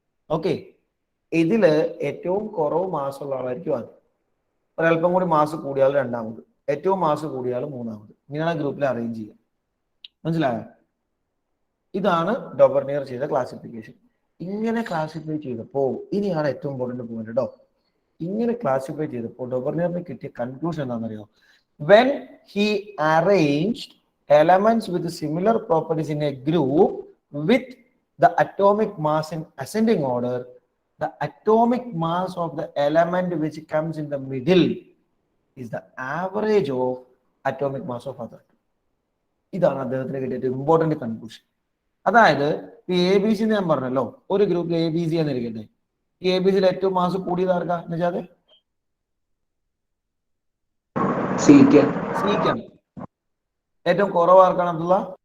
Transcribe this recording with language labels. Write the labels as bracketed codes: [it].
[ml] Okay, ഇതില് ഏറ്റവും കുറവ് മാസമുള്ള ആളായിരിക്കും ആദ്യം, ഒരല്പം കൂടി മാസ് കൂടിയാൽ രണ്ടാമത്, ഏറ്റവും മാസ് കൂടിയാൽ മൂന്നാമത്. ഇങ്ങനെയാണ് ഗ്രൂപ്പിൽ അറേഞ്ച് ചെയ്യുക. മനസ്സിലായോ? ഇതാണ് ഡൊബർനിയർ ചെയ്ത ക്ലാസിഫിക്കേഷൻ. ഇങ്ങനെ ക്ലാസിഫൈ ചെയ്തപ്പോൾ ഇനിയാണ് ഏറ്റവും ഇമ്പോർട്ടന്റ് പോയിന്റ് കേട്ടോ. ഇങ്ങനെ ക്ലാസിഫൈ ചെയ്തപ്പോൾ ഡൊബർനിയറിന് കിട്ടിയ കൺക്ലൂഷൻ എന്താണെന്നറിയോ? [en] When he arranged elements with similar properties in a group with the atomic mass in ascending order, the atomic mass of the element which comes in the middle is the average of atomic mass of other. [ml] ഇതാണ് അദ്ദേഹത്തിന് കിട്ടിയ important conclusion. അതായത് ഈ ABC ഞാൻ പറഞ്ഞല്ലോ, ഒരു ഗ്രൂപ്പിൽ ABC എന്നിരിക്കട്ടെ. ഈ ABCയിൽ ഏറ്റവും മാസ് കൂടിയത് ആർക്കാ എന്ന് വെച്ചാൽ സിക്കാണ്. ഏറ്റവും കുറവ് ആർക്കാണ് അബ്ദുള്ള?